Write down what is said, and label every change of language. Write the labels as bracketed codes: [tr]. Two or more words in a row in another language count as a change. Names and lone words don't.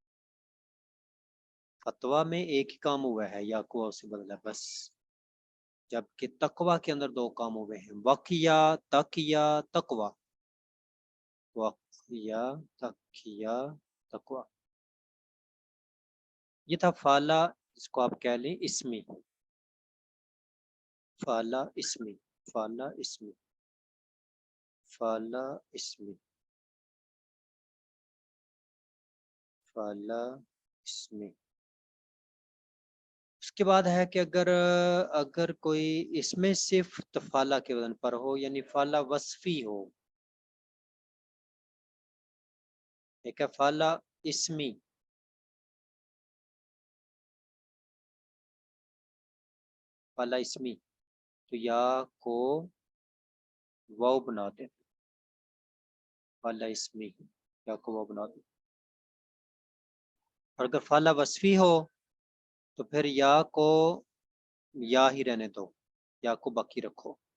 [ur] فتوا میں ایک ہی کام ہوا ہے، یا کو واؤ سے بدلا بس، جبکہ تقوا کے اندر دو کام ہوئے ہیں، واقعہ تقیا تقوا، واقعہ تقیا تقوا۔ یہ تھا فالا، جس کو آپ کہہ لیں اسمی، فالا اسمی، فالا اسمی، فالا اسمی، فالا اسمی۔ اس کے بعد ہے کہ اگر کوئی اس میں صرف فالا کے وزن پر ہو، یعنی فالا وصفی ہو، ایک ہے فالا اسمی، فالا اسمی تو یا کو واو بنا دیں، فالا اسمی یا کو واو بنا دیں۔ اور اگر فالا وصفی ہو تو پھر یا کو یا ہی رہنے دو، یا کو باقی رکھو۔